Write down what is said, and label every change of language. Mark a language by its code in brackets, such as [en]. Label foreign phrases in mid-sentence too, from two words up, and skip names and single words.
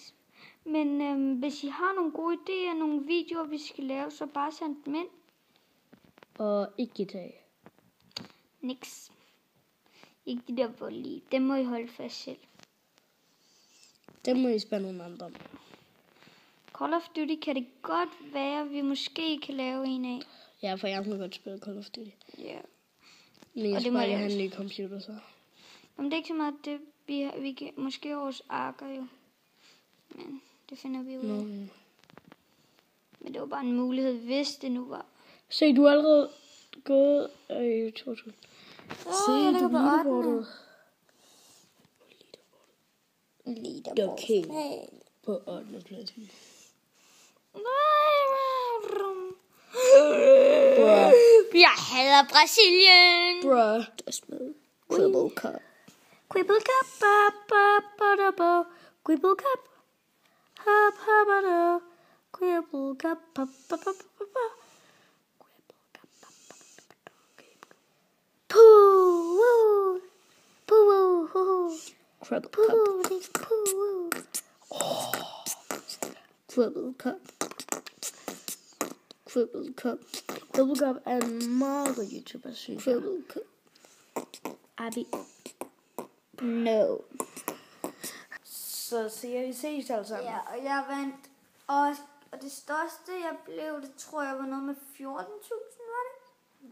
[da] Men hvis I har nogle gode idéer, nogle videoer, vi skal lave, så bare send dem ind. Og ikke GTA. Niks. Ikke de der voldelige. Dem må I holde fast selv. Det må I spørge nogle andre om. Call of Duty kan det godt være, vi måske kan lave en af. Ja, for jeg må godt spille Call of Duty. Ja. Men jeg skal bare have en ny computer så. Jamen det er ikke så meget det, vi kan måske vores arker jo. Men det finder vi ud af. Men det var bare en mulighed, hvis det nu var. Se, du er allerede gået i 2000. Se, jeg ligger du på leaderboardet. Leaderboard. Okay. På 8. pladsen. Jeg hader Brasilien. Bruh. Quibble Cup. Quibble Cup. Quibble Cup. Quibble Cup. Pooh. Pooh. Quibble Cup. Quibble Cup. Quibble Cup. Quibble Cup er en meget god YouTuber, synes jeg. Quibble Cup. Abi. No. Så siger vi ses alle sammen. Ja, og jeg vandt. Og det største, jeg blev, det tror jeg var noget med 14.000, var det?